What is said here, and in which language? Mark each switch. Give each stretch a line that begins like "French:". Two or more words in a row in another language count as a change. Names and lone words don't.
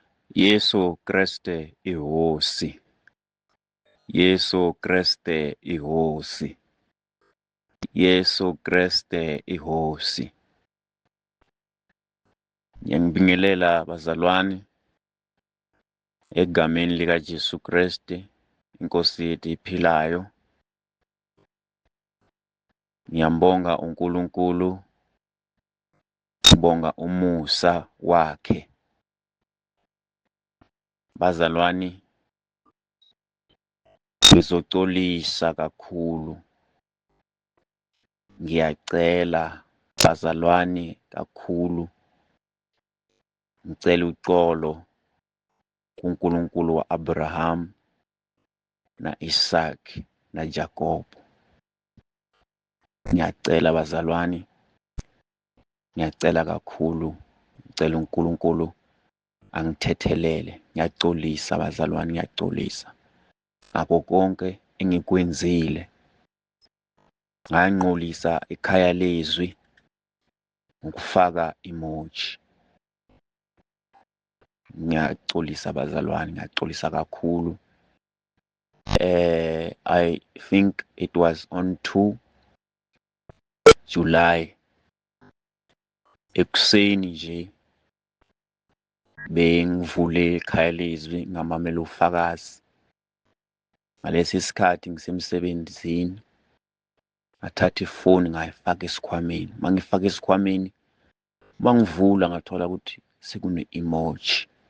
Tsonga: Yesu Kreste ihosi. Yesu Kreste ihosi. Yesu Kreste ihosi.
Zulu: Ngiyangibingelela bazalwane egameni lika Jesu Kreste, Inkosi yethu iphilayo. Ngiyambonga uNkulunkulu, ngibonga umusa wakhe. Bazalwane, ngizoxolisa kakhulu. Ngiyacela bazalwane kakhulu. Ngicela uxolo kuNkulunkulu wa-Abraham, na-Isaac, naJakobo. Ngiyacela bazalwane, ngiyacela kakhulu. Ngicela uNkulunkulu angithethelele. Ngiyaxolisa bazalwane, ngiyaxolisa ngakho konke engikwenzile. Nganqolisa ikhaya lezwi ngokufaka emoji. Ngiyaxolisa bazalwane, ngiyaxolisa kakhulu.
English: I think it was on 2 July
Zulu: ekuseni nje bengivule ikhaya lezwi ngamamela ufakazi. Ngalesi sikhathi ngisemsebenzini, ngathatha ifoni ngayifaka esikhwameni. Mangifaka esikhwameni, bangivula ngathola ukuthi sekune-emoji.